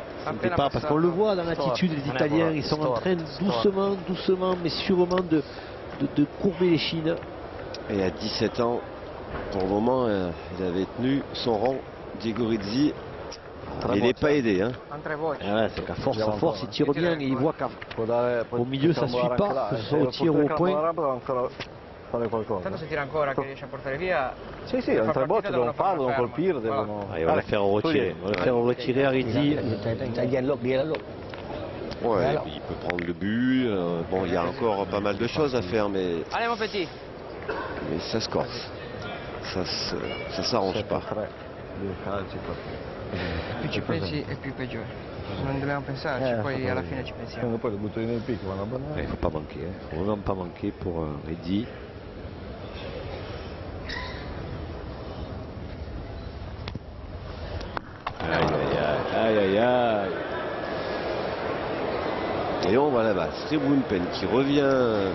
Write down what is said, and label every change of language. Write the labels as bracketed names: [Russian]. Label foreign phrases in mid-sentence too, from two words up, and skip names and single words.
[French] Je sentais pas, parce qu'on le voit dans l'attitude des Italiens, ils sont en train doucement, mais sûrement de courber les chines. Et à 17 ans, pour le moment, il avait tenu son rang. Gigorizzi. Il n'est pas aidé. Hein. [Italian] en tre voci. [French] Ah ouais, c'est qu'à force, il tire bien et il voit qu'au milieu, ça ne suit pas, que ce soit au tir ou au point. [Italian] Tanto se tira ancora che riesce a portare via. Sì, sì, un tre botte devono farlo, devono colpire, devono... [French] Ah, il va le faire retirer. Il va le faire retirer à Rizzi. Ouais, et puis il peut prendre le but. Bon, il y a encore pas mal de choses à faire, mais Allez, mon petit. ça se corse. Ça s'arrange pas. [Italian] Più ci pensi e più peggiore. Non dobbiamo pensarci, poi alla fine ci pensiamo. Poi lo butto nel picco, vanno a [French] Il ne faut pas manquer. Il ne faut vraiment pas manquer pour Rizzi. Aïe. Et on voit là-bas Sriwunpen qui revient